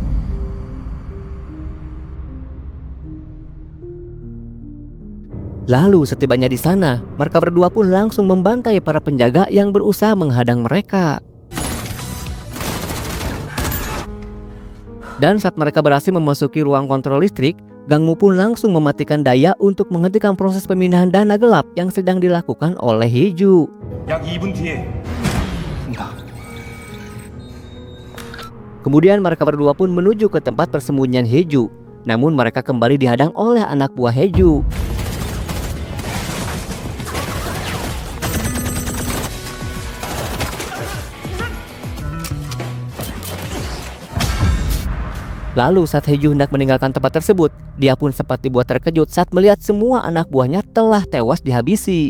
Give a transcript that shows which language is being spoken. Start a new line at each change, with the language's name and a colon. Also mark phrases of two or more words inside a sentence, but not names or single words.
Indonesian: Lalu setibanya di sana, mereka berdua pun langsung membantai para penjaga yang berusaha menghadang mereka. Dan saat mereka berhasil memasuki ruang kontrol listrik, Gangmu pun langsung mematikan daya untuk menghentikan proses pemindahan dana gelap yang sedang dilakukan oleh Hiju.
Korean: 약 2분 뒤에.
Indonesian: Kemudian mereka berdua pun menuju ke tempat persembunyian Hiju. Namun mereka kembali dihadang oleh anak buah Hiju. Lalu saat Heju hendak meninggalkan tempat tersebut, dia pun sempat dibuat terkejut saat melihat semua anak buahnya telah tewas dihabisi.